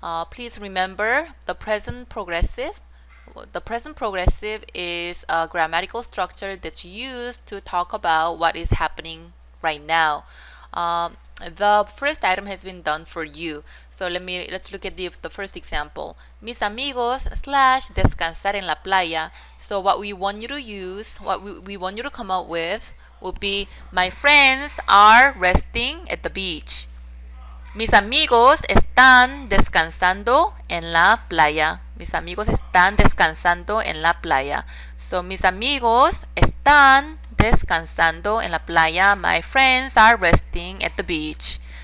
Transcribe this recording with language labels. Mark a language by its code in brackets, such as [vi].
[en] Please remember the present progressive. The present progressive is a grammatical structure that's used to talk about what is happening right now. The first item has been done for you. So let's look at the first example. [es] Mis amigos / descansar en la playa. [en] So what we want you to use, what we want you to come up with will be, my friends are resting at the beach. [es] Mis amigos están descansando en la playa. Mis amigos están descansando en la playa. So mis amigos están descansando en la playa. [en] My friends are resting at the beach.